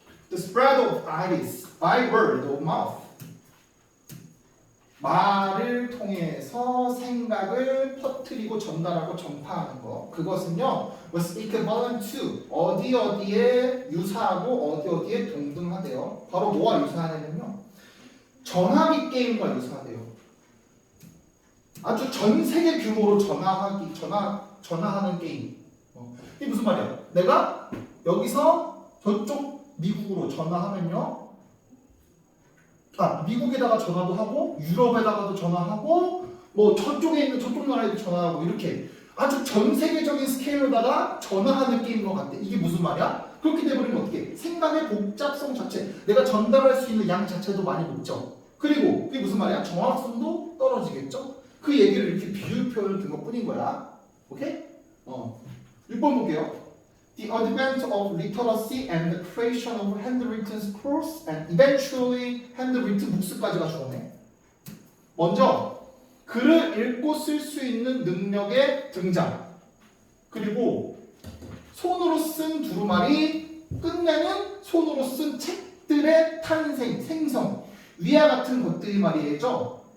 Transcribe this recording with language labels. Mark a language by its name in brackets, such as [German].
[English] The spread of ideas by word of mouth. [Korean] 말을 통해서 생각을 퍼뜨리고 전달하고 전파하는 거. 그것은요, was equivalent to 어디에 유사하고 어디에 동등하대요. 바로 뭐와 유사하냐면요, 전화기 게임과 유사하대요. 아주 전 세계 규모로 전화하는 게임. 이게 무슨 말이야? 내가 여기서 저쪽 미국으로 전화하면요. 미국에다가 전화도 하고 유럽에다가도 전화하고 뭐 저쪽에 있는 저쪽 나라에도 전화하고 이렇게 아주 전 세계적인 스케일로다가 전화하는 게임인 것 같아. 이게 무슨 말이야? 그렇게 돼버리면 어떻게? 생각의 복잡성 자체, 내가 전달할 수 있는 양 자체도 많이 높죠. 그리고 그게 무슨 말이야? 정확성도 떨어지겠죠. 그 얘기를 이렇게 비유 표현을 든 것뿐인 거야. 오케이? 6번 볼게요. [English] The advent of literacy and the creation of handwritten scrolls and eventually handwritten books 까지가 주어네. [Korean] 먼저 글을 읽고 쓸 수 있는 능력의 등장, 그리고 손으로 쓴 두루마리, 끝내는 손으로 쓴 책들의 탄생, 생성, 위와 같은 것들이 말이죠.